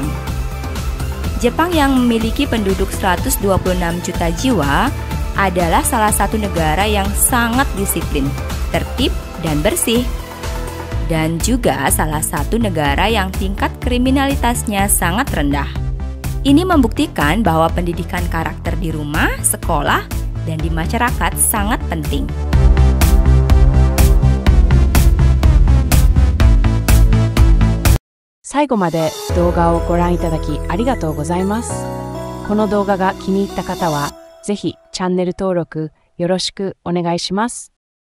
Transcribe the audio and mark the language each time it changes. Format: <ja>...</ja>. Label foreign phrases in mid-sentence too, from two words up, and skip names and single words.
<id>Jepang yang memiliki penduduk 126 juta jiwa adalah salah satu negara yang sangat disiplin, tertib, dan bersih. Dan juga salah satu negara yang tingkat kriminalitasnya sangat rendah. Ini membuktikan bahwa pendidikan karakter di rumah, sekolah, dan di masyarakat sangat penting.</id> <ja>最後まで動画をご覧いただきありがとうございます。この動画が気に入った方は、ぜひチャンネル登録よろしくお願いします。</ja>